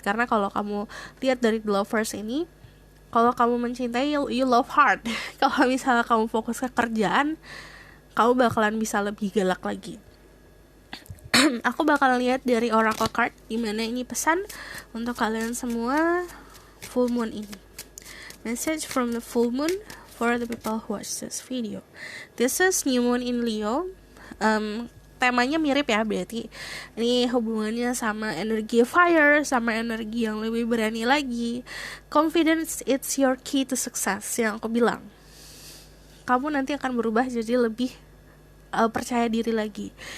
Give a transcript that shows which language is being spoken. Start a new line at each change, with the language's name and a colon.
Indonesian: Karena kalau kamu lihat dari The Lovers ini, kalau kamu mencintai,
English: you love hard.
Indonesian: Kalau misalnya kamu fokus ke kerjaan, kamu bakalan bisa lebih galak lagi. Aku bakalan lihat dari Oracle card, dimana ini pesan untuk kalian semua full moon ini.
English: Message from the full moon for the people who watch this video. This is new moon in Leo.
Indonesian: Temanya mirip ya, berarti ini hubungannya sama energi fire, sama energi yang lebih berani lagi.
English: Confidence, it's your key to success,
Indonesian: yang aku bilang. Kamu nanti akan berubah jadi lebih percaya diri lagi.